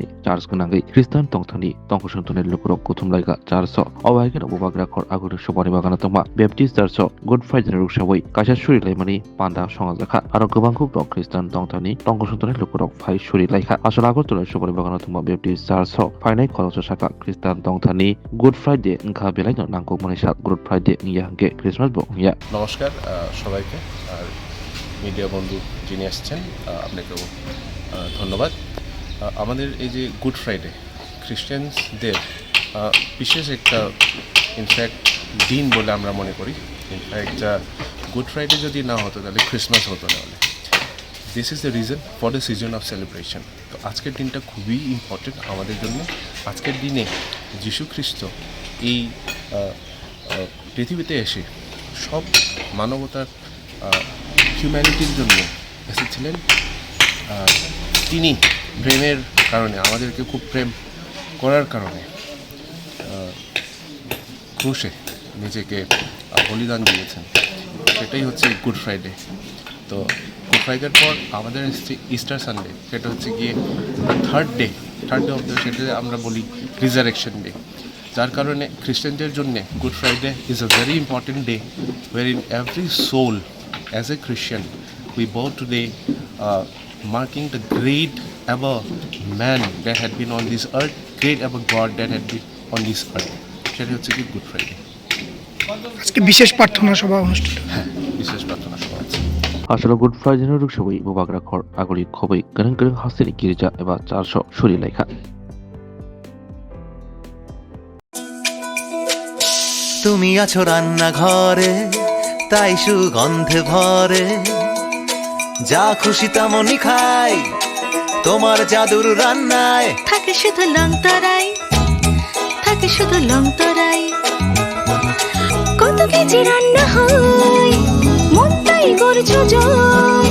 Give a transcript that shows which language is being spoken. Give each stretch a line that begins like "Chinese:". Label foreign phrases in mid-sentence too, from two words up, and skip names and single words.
Kok Borok: Charles Kunangai Kristan Tongthani Tongkushuntuner Lukurok Kutumlaika Charso Awaikan Ubagra Kor Agur Shobani Baganatoma Baptist Darso Good Friday Rukshawi Kashashuri Lemani Panda Shongazaka Aro Gubangku Dok Kristan Tongthani Tongkushuntuner Lukurok Fai Shuri Laika Asalago Tura Shobani Baganatoma Baptist Darso Finai Koloso Shaka Kristan Tongthani Good Friday Nkha Belai no Nangkok Manisha Good Friday Ngiyange Christmas Bo Ya
Bangla: নমস্কার সবাইকে আর মিডিয়া বন্ধু যিনি আসছেন আপনাকেও ধন্যবাদ। আমাদের এই যে গুড ফ্রাইডে খ্রিস্টানদের বিশেষ একটা ইনফ্যাক্ট দিন বলে আমরা মনে করি। ইনফ্যাক্ট গুড ফ্রাইডে যদি না হতো তাহলে ক্রিসমাস হতো না।
English: this is the reason for the season of celebration.
Bangla: তো আজকের দিনটা খুবই ইম্পর্টেন্ট আমাদের জন্য। আজকের দিনে যীশু খ্রিস্ট এই পৃথিবীতে এসে সব মানবতার হিউম্যানিটির জন্য এসেছিলেন। তিনি প্রেমের কারণে আমাদেরকে খুব প্রেম করার কারণে ক্রুশে নিজেকে বলিদান দিয়েছেন। সেটাই হচ্ছে গুড ফ্রাইডে। তো গুড ফ্রাইডের পর আমাদের এসেছে ইস্টার সানডে, সেটা হচ্ছে গিয়ে
English: third day of the,
Bangla: সেটা আমরা বলি
English: resurrection day.
Bangla: যার কারণে খ্রিস্টানদের জন্য
English: Good Friday is a very important day war in every soul as a Christian we bow today marking the great ever man that had been on this earth, great ever God that had been on this earth.
Bangla: সেটা হচ্ছে কি গুড ফ্রাইডে। আজকে বিশেষ প্রার্থনা সভা অনুষ্ঠিত। হ্যাঁ, বিশেষ প্রার্থনা সভা আছে।
Kok Borok: Asalo Good Friday no Rukshawi Bubagra Kor Aguri Khobai Garang Hastini Girija Eba Charso Shuri Laika
Bangla: তুমি আছো রান্নাঘরে তাই সুগন্ধে ভরে, যা খুশি তেমনই খাই তোমার জাদুর রান্নায়। থাকে শুধু লংতরাই, থাকে শুধু লংতরাই, কত কেজি রান্না হয় মন তাই করছো জয়।